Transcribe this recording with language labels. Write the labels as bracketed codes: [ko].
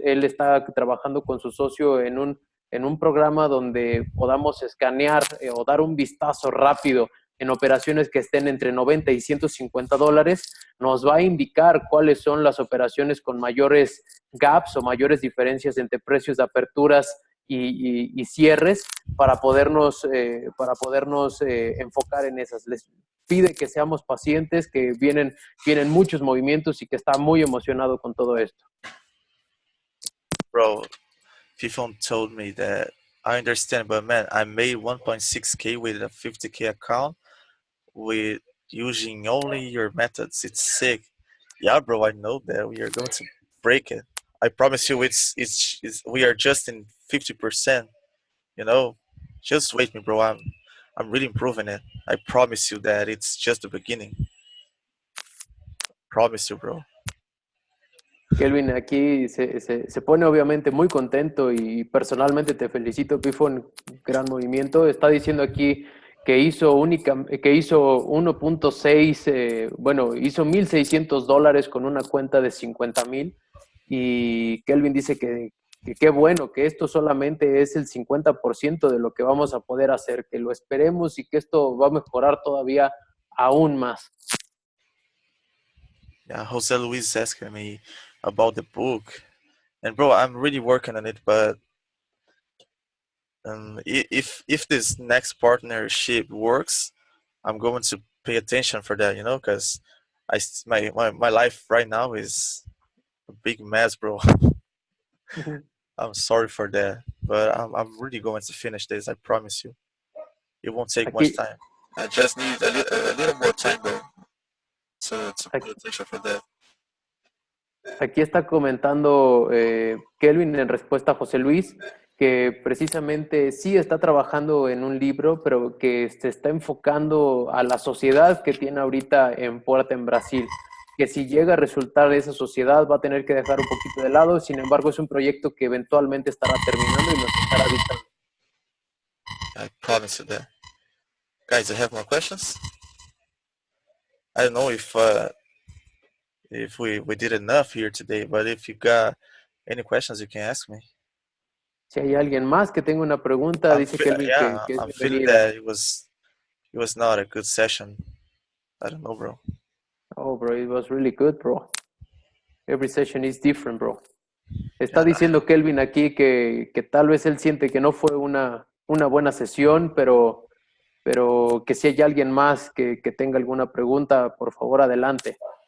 [es] Él está trabajando con su socio en un programa donde podamos escanear o dar un vistazo rápido en operaciones que estén entre 90 y $150, nos va a indicar cuáles son las operaciones con mayores gaps o mayores diferencias entre precios de aperturas y cierres para podernos enfocar en esas. Les pide que seamos pacientes, que vienen muchos movimientos y que está muy emocionado con todo esto. [en] Bro, Fifon told me that I understand, but man, I made 1.6K with a 50K account with using only your methods. It's sick. Yeah, bro, I know that we are going to break it. I promise you, it's we are just in 50%. You know, just wait me, bro. I'm really improving it. I promise you that it's just the beginning. Promise you, bro. [es] Kelvin aquí se pone obviamente muy contento y personalmente te felicito, Pifon, gran movimiento. Está diciendo aquí que hizo 1.6, bueno, hizo $1,600 con una cuenta de 50,000 y Kelvin dice que qué bueno, que esto solamente es el 50% de lo que vamos a poder hacer, que lo esperemos y que esto va a mejorar todavía aún más. [en] Yeah, Jose Luis is asking me about the book, and bro, I'm really working on it. But if this next partnership works, I'm going to pay attention for that. You know, because my life right now is a big mess, bro. I'm sorry for that, but I'm really going to finish this. I promise you. It won't take much time. I just need a little more time, bro, to pay attention for that. [es] Aquí está comentando Kelvin en respuesta a José Luis que precisamente sí está trabajando en un libro, pero que se está enfocando a la sociedad que tiene ahorita en puerta en Brasil. Que si llega a resultar esa sociedad va a tener que dejar un poquito de lado, sin embargo es un proyecto que eventualmente estará terminando y nos estará avisando. [en] I promise you that. Guys, I have more questions. I don't know if we did enough here today, but if you got any questions, you can ask me. [es] Si hay alguien más que tenga una pregunta, dice Kelvin que es [en] I'm feeling [es] bienvenida. [en] that it was not a good session. I don't know, bro. Oh, bro, it was really good, bro. Every session is different, bro. [es] Está diciendo Kelvin aquí que tal vez él siente que no fue una buena sesión, pero que si hay alguien más que tenga alguna pregunta, por favor, adelante.